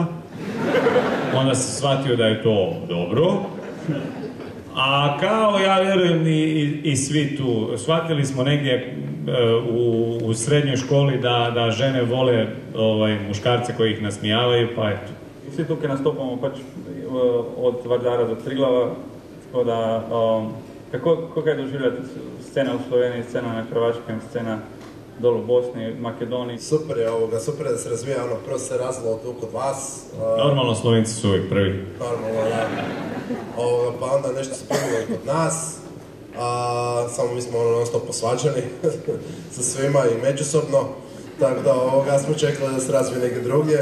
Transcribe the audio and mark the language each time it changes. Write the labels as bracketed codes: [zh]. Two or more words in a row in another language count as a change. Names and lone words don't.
[hr] Onda sam shvatio da je to dobro. A kao ja vjerujem i svi tu, shvatili smo negdje u srednjoj školi da žene vole muškarce koji ih nasmijavaju, pa eto. [sl] Vsi tukaj nastopamo pač od Vardara do Triglava, tako da, kako kaj doživljate scena u Sloveniji, scena na Hrvačkem, scena dol u Bosni, Makedoniji? [hr] Super je da se razvija, prvo se razvilo tu kod vas. Normalno, Slovenci su uvijek prvi. Normalno, da. Pa onda nešto se primilo kod nas, samo mi smo non stop posvađani sa svima i međusobno, tako da smo čekali da se razvije neke drugdje.